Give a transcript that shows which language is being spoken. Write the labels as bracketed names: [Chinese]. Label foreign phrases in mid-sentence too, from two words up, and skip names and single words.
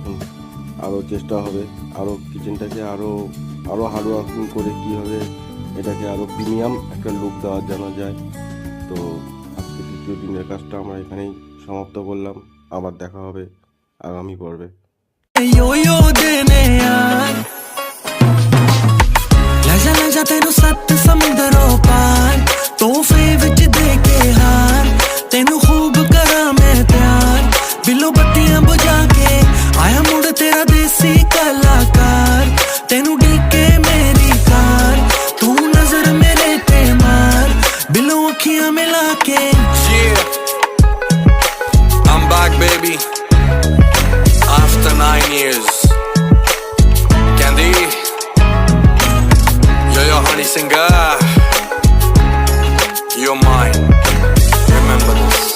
[Bangla] তো আরও চেষ্টা হবে আরও কিচেনটাকে আরও হার্ড ওয়ার্কিং করে কীভাবে এটাকে আরও প্রিমিয়াম একটা লুক দেওয়া জানা যায়। তো আজকে তৃতীয় দিনের কাজটা আমরা এখানেই সমাপ্ত করলাম। আবার দেখা হবে আগামী পর্বে। [Punjabi] ਯੋ ਯੋ ਦੇਨੇ ਯਾਰ ਲੈ ਜਾ ਤੈਨੂੰ ਸੱਤ ਸਮੁੰਦਰੋਂ ਪਾਰ ਤੋਹਫ਼ੇ ਵਿੱਚ ਦੇ ਕੇ ਹਾਰ ਤੈਨੂੰ ਖ਼ੂਬ ਕਰਾਂ ਮੈਂ ਪਿਆਰ ਬਿੱਲੋ ਬੱਤੀਆਂ ਬੁਝਾ ਕੇ ਆਇਆ ਮੁੜ ਤੇਰਾ ਦੇਸੀ ਕਲਾਕਾਰ ਤੈਨੂੰ ਡੀਕੇ ਮੇਰੀ ਕਾਰ ਤੂੰ ਨਜ਼ਰ ਮੇਰੇ ਤੇ ਮਾਰ ਬਿੱਲੋ ਅੱਖੀਆਂ ਮਿਲਾ ਕੇ [English] Yeah, I'm back, baby. After 9 years, Candy, you're your honey singer. You're mine. Remember this.